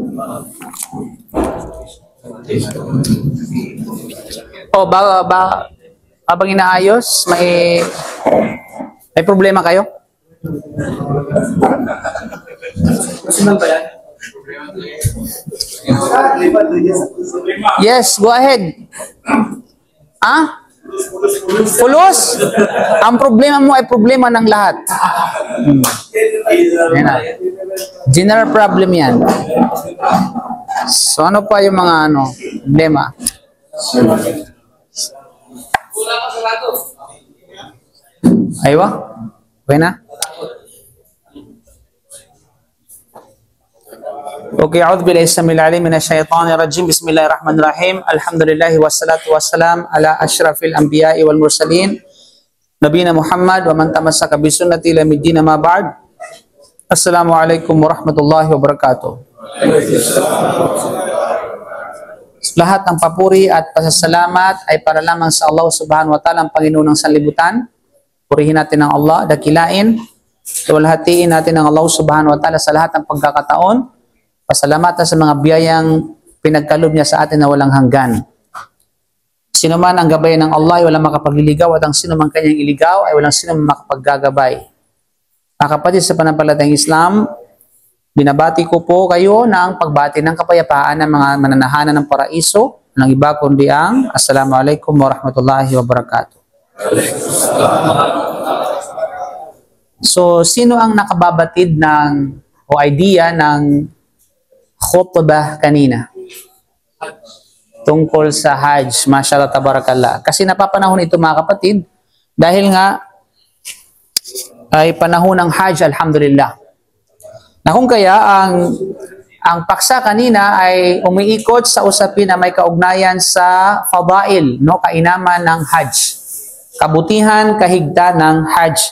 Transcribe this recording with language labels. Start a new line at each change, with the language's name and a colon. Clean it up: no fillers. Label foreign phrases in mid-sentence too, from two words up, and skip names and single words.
Filipino: O, habang inaayos, may problema kayo?
English: Yes, go ahead.
Filipino: Ah? Pulos? Ang problema mo ay problema ng lahat.
English: General problem
Filipino: yan. So ano pa yung mga problema?
Arabic: Aywa?
Filipino: Okay na?
Arabic: Okay, أعوذ بالله السميع العليم من الشيطان الرجيم. Bismillahirrahmanirrahim. الحمد لله والصلاة والسلام على أشرف الأنبياء والمرسلين نبينا محمد ومن تمسك بسنته إلى يوم الدين أما بعد. السلام عليكم ورحمة الله وبركاته.
Filipino: Lahat ng papuri at pasasalamat ay para lamang sa
Arabic: الله سبحانه وتعالى,
Filipino: ang Panginoon ng sanlibutan. Purihin natin ang Allah, dakilain, tuwalhatiin natin ang
Arabic: الله سبحانه وتعالى
Filipino: sa lahat ng pagkakataon. Pasalamatan sa mga biyayang pinagkalob niya sa atin na walang hanggan. Sino man ang gabayan ng Allah ay walang makapagliligaw, at ang sino man kanyang iligaw ay walang sino man makapaggagabay. Mga kapatid sa panampalatayang Islam, binabati ko po kayo ng pagbati ng kapayapaan ng mga mananahanan ng paraiso, ng iba kundi ang
Arabic: السلام عليكم ورحمة الله وبركاته.
Filipino: So, sino ang nakababatid o idea ng khutbah kanina tungkol sa Hajj?
Arabic: ما شاء الله تبارك الله.
Filipino: Kasi napapanahon ito mga kapatid, dahil nga ay panahon ng Hajj, alhamdulillah. Na kung kaya ang paksa kanina ay umiikot sa usapin na may kaugnayan sa fadail, kainaman ng Hajj, kabutihan, kahigta ng Hajj.